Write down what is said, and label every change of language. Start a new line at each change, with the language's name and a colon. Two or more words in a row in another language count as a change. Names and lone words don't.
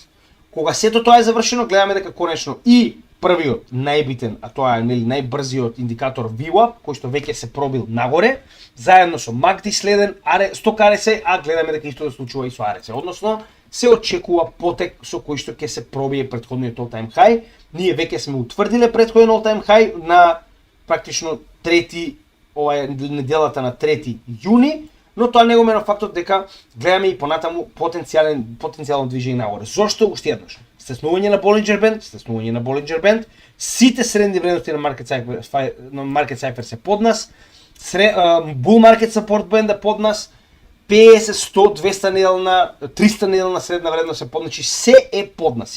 Macedonian: Кога сето тоа е завршено, гледаме дека конечно и првиот најбитен, а тоа е најбрзиот индикатор VWAP, кој што веќе се пробил нагоре, заедно со MACD следен сток RSI, а гледаме дека исто да случува и со RSI. Односно, се очекува потек со кој што ќе се пробие претходниот
English: all-time high.
Macedonian: Ние веќе сме утврдиле претходен
English: all-time high
Macedonian: на практично неделата на 3 јуни, но тоа не го менува фактот дека гледаме и понатаму потенцијално движење нагоре. Зошто? Уште еднаш. Стеснување на Bollinger Band, сите средни вредности на Market Cipher се под нас, Bull Market Support Band е под нас, 50, 100, 200 неделна, 300 неделна средна вредност е под, значи се е под нас.